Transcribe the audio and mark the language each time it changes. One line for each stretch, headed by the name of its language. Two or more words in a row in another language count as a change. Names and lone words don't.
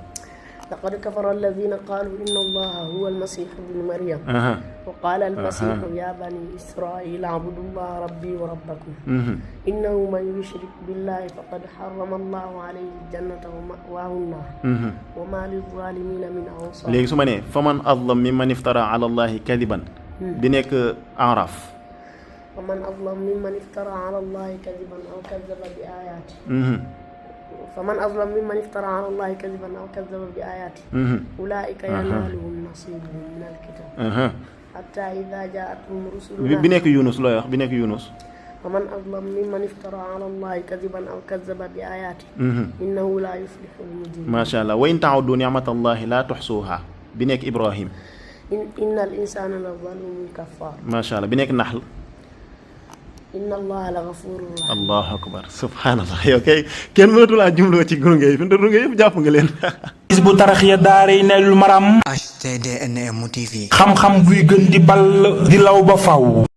Arabic: لقد كفر الذين قالوا إن الله هو المسيح ابن مريم وقال المسيح يا بني إسرائيل اعبدوا الله ربي وربكم إنه من يشرك بالله فقد حرم الله عليه الجنة ومأواه النار وما للظالمين من أنصار
Wolof: léegi su ma nee
Arabic: فمن أظلم ممن افترى على الله كذبا
Wolof: bi nekk Araf
Arabic: ومن أظلم ممن افترى على الله كذبا أو كذب بآياته فمن أظلم ممن افترى على الله كذبا أو كذب بآياته أولئك ينالهم نصيبهم من الكتاب حتى إذا جاءتهم رسلنا
Wolof: bi nekk Yunus looy wax bi nekk Yunus
Arabic: ومن أظلم ممن افترى على الله كذبا أو كذب بآياته إنه لا يفلح المجرمون ما شاء الله وإن تعدوا نعمة الله لا تحصوها
Wolof: bi nekk Ibrahim
Arabic: إن الإنسان لظلوم كفار ما شاء الله
Wolof: bi nekk Nahl
Arabic: إن الله لغفور رحيم الله أكبر سبحان الله
Wolof: yow kay kenn mënatu laa jumloo ci gunge yi fi mu gunge yëpp jàpp nga leen. Hizbut Tarqiyyah daaray Naylul Maram HTDNM TV. xam-xam buy gën di ball di law ba faw